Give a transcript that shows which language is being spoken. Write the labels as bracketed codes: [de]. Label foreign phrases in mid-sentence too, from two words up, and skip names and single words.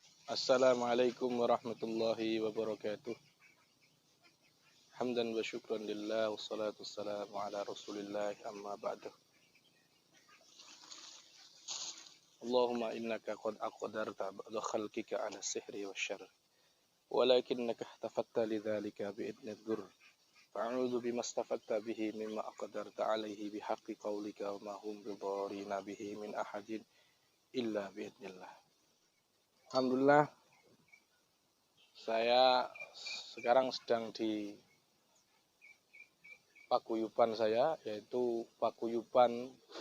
[ar] السلام عليكم ورحمة الله وبركاته. حمدا وشكرا لله والصلاة والسلام على رسول الله أما بعد. اللهم إنك قد أقدرت بعض خلقك على السحر والشر ولكنك احتفظت لذلك بإذن الضر فأعوذ بما احتفظت به مما أقدرت عليه بحق قولك وما هم بضارين به من أحد إلا بإذن الله. الحمد لله, [id] saya sekarang sedang di paguyuban saya, yaitu paguyuban